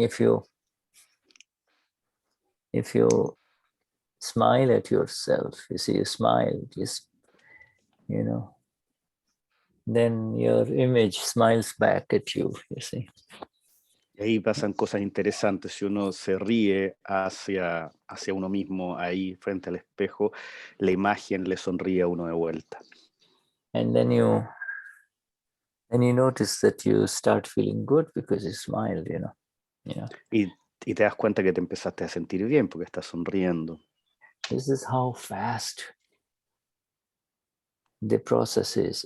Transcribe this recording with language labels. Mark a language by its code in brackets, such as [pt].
[en] If you smile at yourself, you see, you smile, just, then your image smiles back at you, you see. [es] Y ahí pasan cosas interesantes. Si uno se ríe hacia uno mismo ahí frente al espejo, la imagen le sonríe a uno de vuelta. [en] And then you notice that you start feeling good because you smiled, [es] Y te das cuenta que te empezaste a sentir bien porque estás sonriendo. [en] This is how fast the process is.